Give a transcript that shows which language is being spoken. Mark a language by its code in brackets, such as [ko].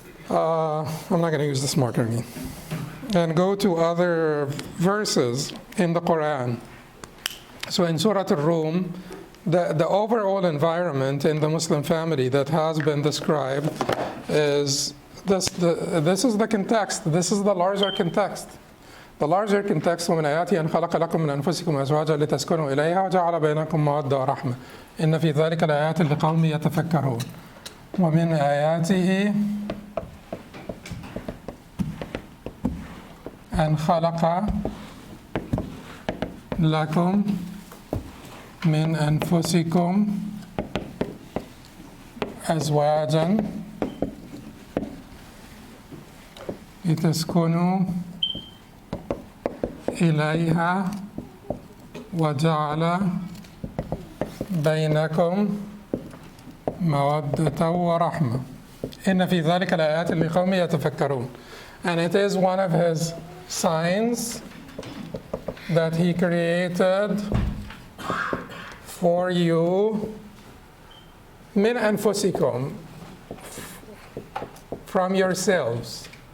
[en] I'm not going to use this marker again. And go to other verses in the Quran. So in Surah Al-Rum, the overall environment in the Muslim family that has been described is this is the context. This is the larger context. The larger context, [ar] ومن آياته أن خلق لكم من أنفسكم أزواجا لتسكنوا إليها وجعل بينكم مودة ورحمة إن في ذلك لآيات لقوم يتفكرون ومن آياته أن خلق لكم من أنفسكم أزواجا لتسكنوا إليها وجعل بينكم مودة ورحمة إن في ذلك لآيات لقوم يتفكرون. [en] And it is one of his signs that he created for you [ar] min anfusikum, [en] from yourselves.